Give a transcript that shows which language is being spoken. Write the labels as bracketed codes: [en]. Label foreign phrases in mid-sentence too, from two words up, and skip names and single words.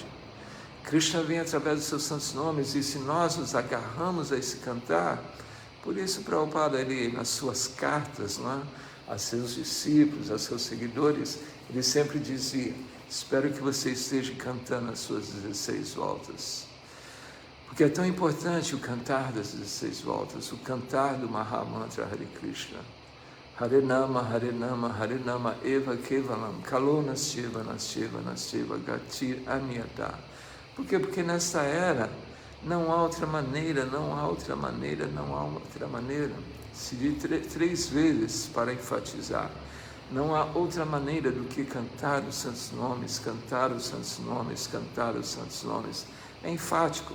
[pt] Krishna vem através dos seus santos nomes, e se nós nos agarramos a esse cantar, por isso Prabhupada, ele, nas suas cartas, não é? A seus discípulos, a seus seguidores, ele sempre dizia: espero que você esteja cantando as suas 16 voltas. Porque é tão importante o cantar das 16 voltas, o cantar do Mahamantra Hare Krishna. [sa] Hare Nama, Eva Kevalam, Kalo Nasyeva, Gatir Anyata. [pt] Por quê? Porque nesta era não há outra maneira, Se diz 3 vezes para enfatizar. Não há outra maneira do que cantar os santos nomes, É enfático.